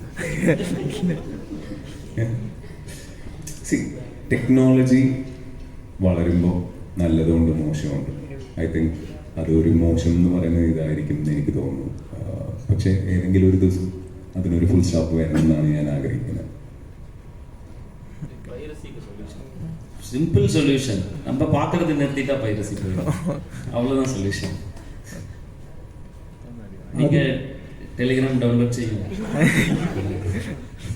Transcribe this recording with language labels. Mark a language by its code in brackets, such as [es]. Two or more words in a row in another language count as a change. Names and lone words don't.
[ml] ടെക്നോളജി വളരുമ്പോൾ നല്ലതുകൊണ്ട് മോശമുണ്ട്. [en] I think [ml] അതൊരു മോശം എന്ന് പറയുന്നത് ഇതായിരിക്കും എന്ന് എനിക്ക് തോന്നുന്നു. പക്ഷേ ഏതെങ്കിലും ഒരു ദിവസം അതിനൊരു [en] full stop [ml] വരണമെന്നാണ് ഞാൻ ആഗ്രഹിക്കുന്നത്. [en] simple solution, [ta] நம்ம பார்க்கறது நிறுத்திட்டா பைரசி போயிடும், அவ்வளோதான் சொல்யூஷன். நீங்கள் டெலிகிராம் டவுன்லோட் செய்யுங்க.